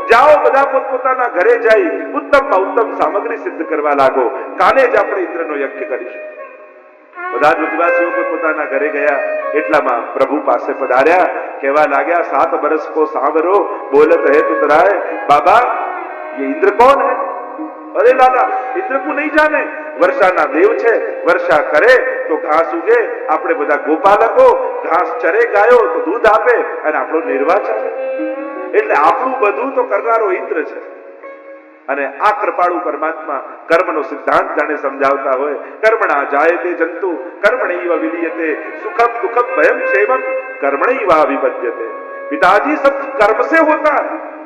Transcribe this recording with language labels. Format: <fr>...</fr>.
<gu>જાઓ, બધા પોતપોતાના ઘરે જઈ ઉત્તમમાં ઉત્તમ સામગ્રી સિદ્ધ કરવા લાગો, કાલે જ આપણે ઇન્દ્રનો યજ્ઞ કરીશું. બધા જ વ્રજવાસીઓ પોતાના ઘરે ગયા. એટલામાં પ્રભુ પાસે પધાર્યા, કહેવા લાગ્યા,</gu> <hi>7 બરસ કો સાંવરો બોલત હે તુતરાય. બાબા, ये इंद्र कौन है? अरे लाला, इंद्र को नहीं जाने? वर्षाना देव</hi> <gu>છે, વર્ષા કરે તો ઘાસ ઉગે, આપણે બધા ગોપાલકો, ઘાસ ચરે ગાયો તો દૂધ આપે અને આપણો નિર્વાહ ચાલે. એટલે આપણું બધું તો કરનારો ઇન્દ્ર છે. અને આ કૃપાળુ પરમાત્મા કર્મનો સિદ્ધાંત જાણે સમજાવતા હોય,</gu> <sa>કર્મણા જાયતે જંતુ કર્મણૈવ વિલીયતે, સુખમ દુઃખમ ભયમ ક્ષેમમ કર્મણૈવ વિપદ્યતે.</sa> <hi>पिताजी सब कर्म से होता है.</hi>